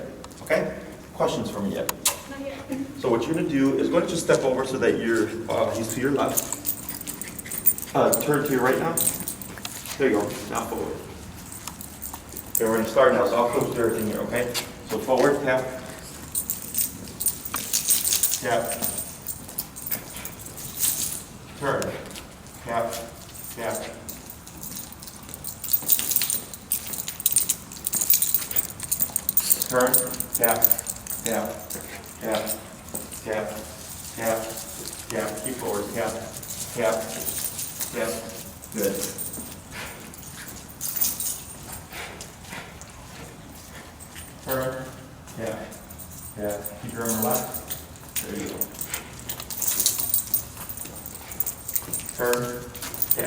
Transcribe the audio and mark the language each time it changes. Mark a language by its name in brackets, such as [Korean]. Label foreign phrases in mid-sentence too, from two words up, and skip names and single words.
[English] Okay? Questions for me yet? Not yet. So what you're going to do is go ahead and just step over so that he's to your left. Turn to your right now. There you go. Now forward. Okay, we're going to start now, so I'll coach through everything here, okay? So forward, tap. Tap. Turn. Tap. Tap. Turn. Tap. Tap. Tap. Tap. Tap. Tap. Keep forward. Tap. Tap. Tap. Good. Turn. Tap. Tap. Keep your arm relaxed. There you go. Turn. Tap.